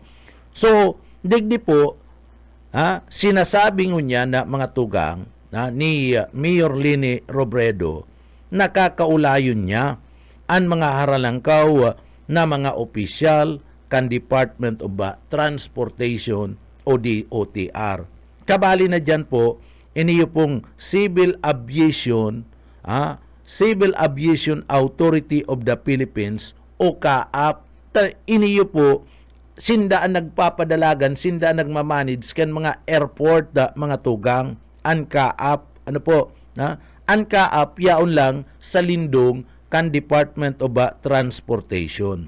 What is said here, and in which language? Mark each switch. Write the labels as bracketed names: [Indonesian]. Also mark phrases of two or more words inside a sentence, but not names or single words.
[Bikol] So, digdi po, sinasabing niya na mga tugang ni Mayor Lini Robredo, nakakaulayon niya ang mga haralangkaw na mga opisyal kan Department of Transportation o DOTR. Kabali na dyan po, iniyo pong Civil Aviation Authority of the Philippines o CAAP. Iniyo po, sinda ang nagpapadalagan, sinda ang nagmamanage kan mga airport mga tugang, ang CAAP. Ano po? Ang CAAP, yaon lang sa lindong kan Department of Transportation.